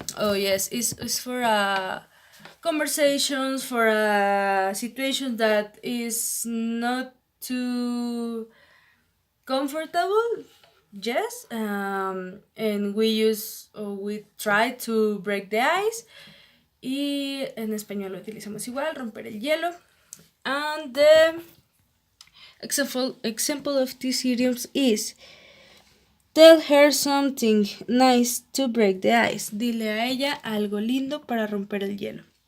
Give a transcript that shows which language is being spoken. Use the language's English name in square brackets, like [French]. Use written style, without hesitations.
[English] Oh yes, it's for a conversations, for a situation that is not too comfortable. Yes, and we try to break the ice. [Spanish] Y en español lo utilizamos igual, romper el hielo. [English] And the example of these idioms is tell her something nice to break the ice. [Spanish] Dile a ella algo lindo para romper el hielo.